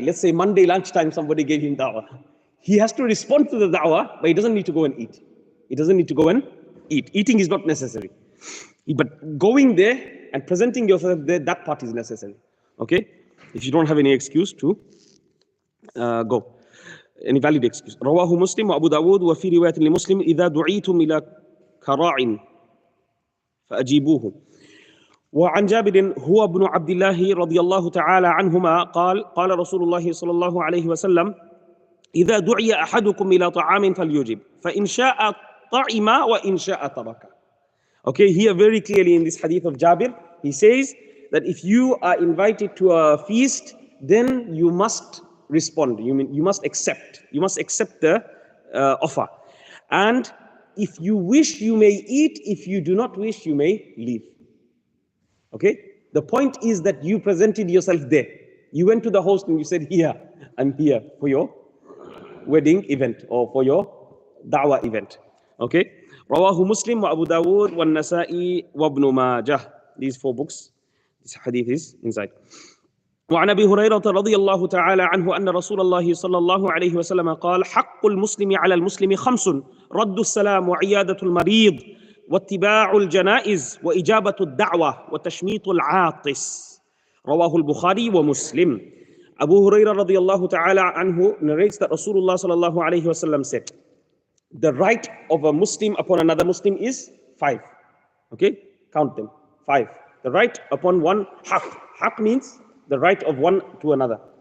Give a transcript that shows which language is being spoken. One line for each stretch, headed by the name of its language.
English: Let's say Monday lunchtime, somebody gave him da'wah. He has to respond to the da'wah, but he doesn't need to go and eat. He doesn't need to go and eat. Eating is not necessary, but going there and presenting yourself there, that part is necessary. Okay, if you don't have any excuse to go. Any valid excuse.
Arabic: رواه مسلم وأبو داود وفي رواية لمسلم إذا دعيتم إلى كراع فأجيبوه. وعن جابر هو ابن عبد الله رضي الله تعالى عنهما قال قال رسول الله صلى الله عليه وسلم إذا دعي أحدكم إلى طعام فليجب فإن شاء طعم وإن شاء ترك.
English: Okay, here very clearly in this hadith of Jabir, he says that if you are invited to a feast, then you must respond. You must accept. You must accept the offer. And if you wish, you may eat. If you do not wish, you may leave. Okay? The point is that you presented yourself there. You went to the host and you said, here, I'm here for your wedding event or for your da'wah event. Okay? Rawahu Muslim wa Abu Dawood wa Nasa'i wa Ibn Majah. These 4 books. This hadith is inside.
Arabic: وعن ابي هريره رضي الله تعالى عنه ان رسول الله صلى الله عليه وسلم قال حق المسلم على المسلم 5 رد السلام وعياده المريض واتباع الجنائز واجابه الدعوه وتشميت العاطس رواه البخاري ومسلم.
English: Abu Hurairah
Arabic: رضي الله تعالى عنه
English: narrates that Rasulullah
Arabic: صلى الله عليه وسلم
English: said, the right of a Muslim upon another Muslim is 5. Okay, count them. 5. The right upon one haq. Haq means the right of one to another.